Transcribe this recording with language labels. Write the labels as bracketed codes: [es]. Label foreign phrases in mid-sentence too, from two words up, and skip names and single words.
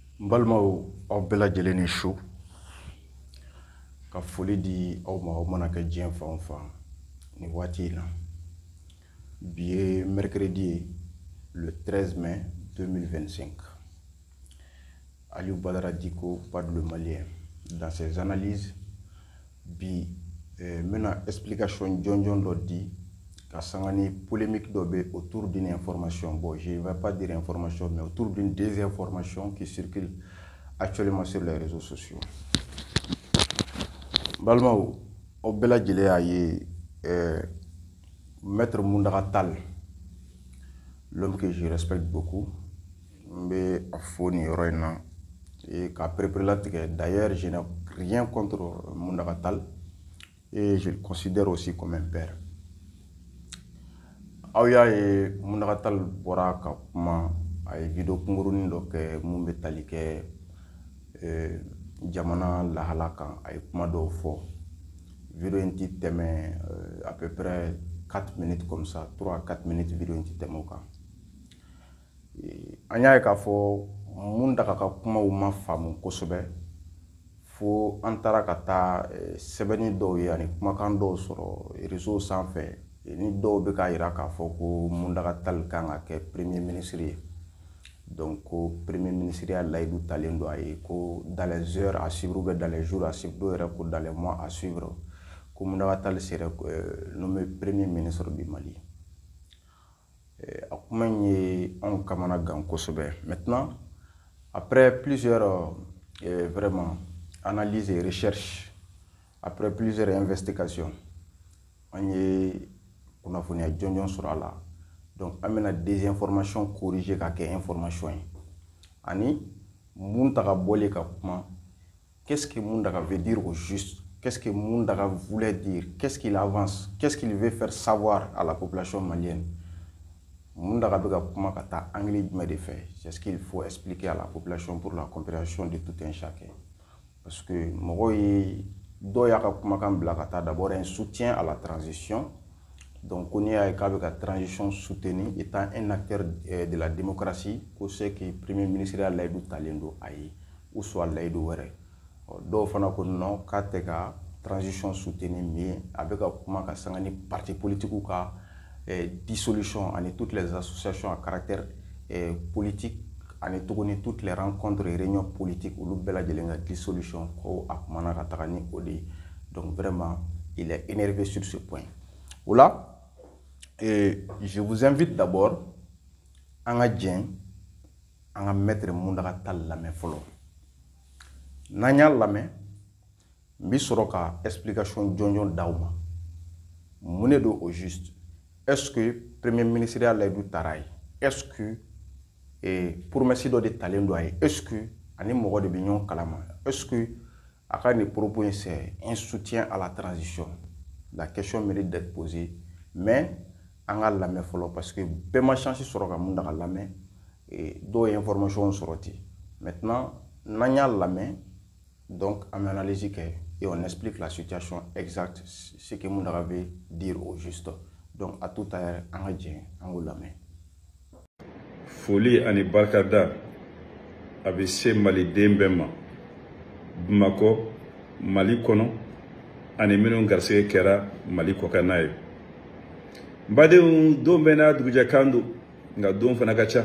[bm] Balmao aw bɛɛ lajɛlen ni su ka foli di aw ma aw mana kɛ diɲɛ fan o fan ni waati in na. Bi ye [fr] mercredi le 13 mai 2025. Aliou Badara Dicko, Pad le Malien, dans ses analyses [bm] bi mena explication jɔnjɔn dɔ di ka sanga ni polémique dɔ bɛ [fr] autour d'une information. Bon, je ne vais pas dire information, mais autour d'une désinformation qui circule actuellement sur les réseaux sociaux. [bm] Balmao, au bɛɛ lajɛlen y'a ye Maître Mundaka Tall, [fr] l'homme que je respecte beaucoup, [bm] n bɛ a fo nin yɔrɔ in na k'a perepere. [fr] D'ailleurs, je n'ai rien contre Mundaka Tall et je le considère aussi comme un père. [bm] Aw y'a ye Mundaka Tall bɔra ka kuma a ye vidéo kunkurunin dɔ kɛ mun bɛ tali kɛ jamana lahala kan. A ye kuma dɔw fɔ. Vidéo in ti tɛmɛ [fr] à peu près 4 minutes comme ça, 3 à 4 minutes [bm] vidéo in ti tɛmɛ o kan. An y'a ye k'a fɔ Mundaka ka kumaw ma faamu kosɛbɛ fo an taara ka taa sɛbɛnni dɔw ye ani kumakan dɔw sɔrɔ réseau sanfɛ ni dɔw bɛ k'a yira k'a fɔ ko Mundaka Tall kan ka kɛ [fr] premier ministre [bm] ye. [fr] Donc ko premier ministre [bm] ya layidu talen don a ye ko [fr] dans les heures à suivre ou bien dans les jours à suivre, [bm] dɔw yɛrɛ ko [fr] dans les mois à suivre, ko Mundaka Tall serait nommé premier ministre du Mali. [bm] A kuma in ye anw kamana gan kosɛbɛ. [fr] Maintenant, après plusieurs vraiment analyses et recherches, après plusieurs investigations, on [bm] ye kunnafoniya jɔnjɔn sɔrɔ a la. Donc an bɛna désinformation corriger ka kɛ information ye. Ani Mundaka bɔlen ka kuma, [fr] qu'est-ce que Mundaka veut dire au juste? Qu'est-ce que Mundaka voulait dire? Qu'est-ce qu'il avance? Qu'est-ce qu'il veut faire savoir à la population malienne? [bm] Mundaka bɛ ka kuma ka taa angle jumɛn de fɛ? [fr] C'est ce qu'il faut expliquer à la population pour la compréhension de tout un chacun. [bm] Parce que mɔgɔw ye dɔw y'a ka kumakan bila ka taa [fr] d'abord un soutien à la transition. Donc on y a la transition soutenue étant un acteur de la démocratie, ko c'est que premier ministre [bm] a layidu talen don a ye [fr] ou soit [bm] layidu wɛrɛ. Dɔw fana ko non k'a tɛ ka [fr] transition soutenue [bm] mais a bɛ ka kuma ka sanga ni [fr] parti politique [bm] ka dissolution ani [fr] toutes les associations à caractère politique [bm] ani tuguni [fr] toutes les rencontres et réunions politiques [bm] olu bɛɛ lajɛlen ka dissolution ko a kumana ka taga ni o de ye. [fr] Donc vraiment il est énervé sur ce point. Oula, je vous invite d'abord à mettre Mundaka Tall [bm] lamɛn fɔlɔ. N'an y'a lamɛn, n bɛ sɔrɔ ka explication jɔnjɔn d'aw ma. Mun de don [fr] au juste? Est-ce que premier ministre [bm] ya layidu taara ye? [fr] Est-ce que [bm] promesse dɔ de talen don a ye? [fr] Est-ce que [bm] ani mɔgɔ de bɛ ɲɔgɔn kalama? [fr] Est-ce que [bm] a ka nin [fr] propos c'est un soutien à la transition? La question mérite d'être posée, mais [bm] an ka lamɛn fɔlɔ [fr] parce que [bm] bɛɛ ma chance sɔrɔ ka Mundaka lamɛn dɔw ye information sɔrɔ ten. [fr] Maintenant [bm] n'an y'a lamɛn, [fr] donc [bm] an bɛ analyse kɛ [fr] et on explique la situation exacte, ce que Mundaka veut dire au juste. [bm] Donc [fr] à tout à l'heure [bm] an ka jɛn an k'o lamɛn. Foli ani barikada a bɛ se maliden bɛɛ ma Bamakɔ, Mali kɔnɔ ani minnu garisɛgɛ kɛra Mali kɔkanna ye. N badenw, don bɛɛ n'a dugujɛkan don nka don fana ka ca.